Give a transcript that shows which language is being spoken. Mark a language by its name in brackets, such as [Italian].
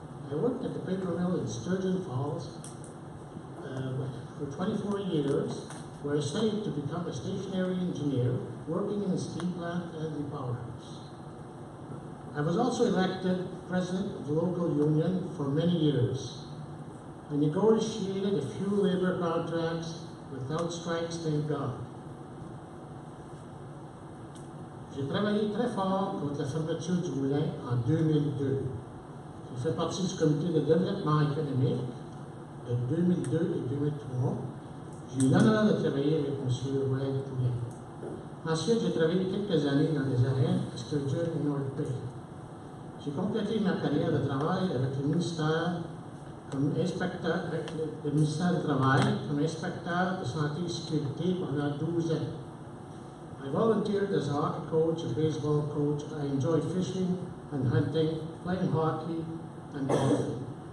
[English] I worked at the paper mill in Sturgeon Falls for 24 years, where I studied to become a stationary engineer, working in the steam plant and the powerhouse. I was also elected president of the local union for many years. I negotiated a few labor contracts without strikes, thank God. [French] J'ai travaillé très fort contre la fermeture du moulin en 2002. J'ai fait partie du comité de développement économique de 2002 et 2003. J'ai eu l'honneur de travailler avec M. Wade Poulin. Ensuite, j'ai travaillé quelques années dans les arènes à Sturgeon et North Bay. J'ai complété ma carrière de travail avec le ministère comme inspecteur, avec le ministère du Travail comme inspecteur de santé et sécurité pendant 12 ans. [English] I volunteered as a hockey coach, a baseball coach. I enjoy fishing and hunting, playing hockey and golfing.